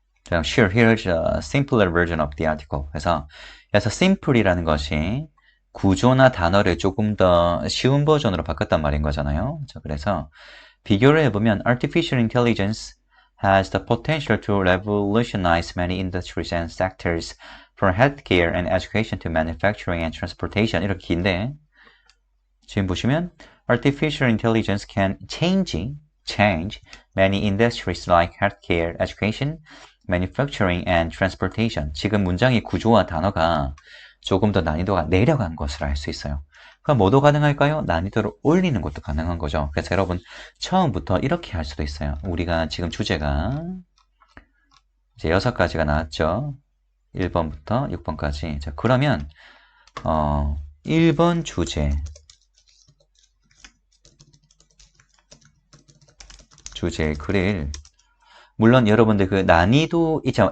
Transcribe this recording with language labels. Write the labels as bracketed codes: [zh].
[en] Sure, here's a simpler version of the article. [ko] 그래서 simple이라는 것이 구조나 단어를 조금 더 쉬운 버전으로 바꿨단 말인 거잖아요. 자, 그래서 비교를 해보면 [en] Artificial Intelligence has the potential to revolutionize many industries and sectors from healthcare and education to manufacturing and transportation. [ko] 이렇게 긴데 지금 보시면 [en] Artificial Intelligence can change many industries like healthcare, education, manufacturing and transportation. [ko] 지금 문장의 구조와 단어가 조금 더 난이도가 내려간 것을 알 수 있어요. 그럼 뭐도 가능할까요? 난이도를 올리는 것도 가능한 거죠. 그래서 여러분 처음부터 이렇게 할 수도 있어요. 우리가 지금 주제가 이제 6가지가 나왔죠. 1번부터 6번까지. 자, 그러면 1번 주제의 글을 물론 여러분들 그 난이도 있죠.